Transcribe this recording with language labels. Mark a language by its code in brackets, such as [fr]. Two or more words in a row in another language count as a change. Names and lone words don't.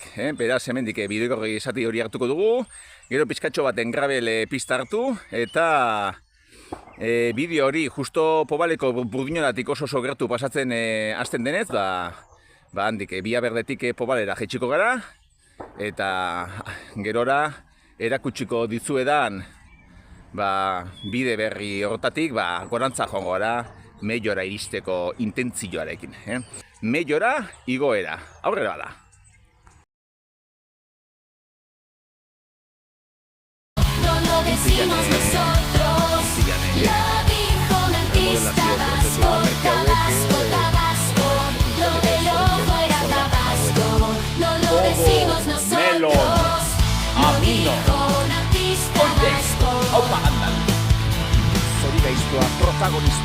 [eu] Beraz, hemendik bidegorri esati hori hartuko dugu, gero pizkatxo baten gravel pista hartu, eta bideo hori justo Pobaleko burdinoratik oso gertu pasatzen hasten denez, handik Via Berdetik Pobalera jaitsiko gara, eta gerora erakutsiko dizuedan bide berri hortatik gorantza joango gara meiora iristeko intentzioarekin. Meiora igoera, aurrera bada. [es] No lo decimos nosotros, lo dijo un artista vasco, Tabasco, lo del ojo era Tabasco, no lo decimos nosotros, lo dijo un artista vasco, [eu] Zori gaiztoa protagonista,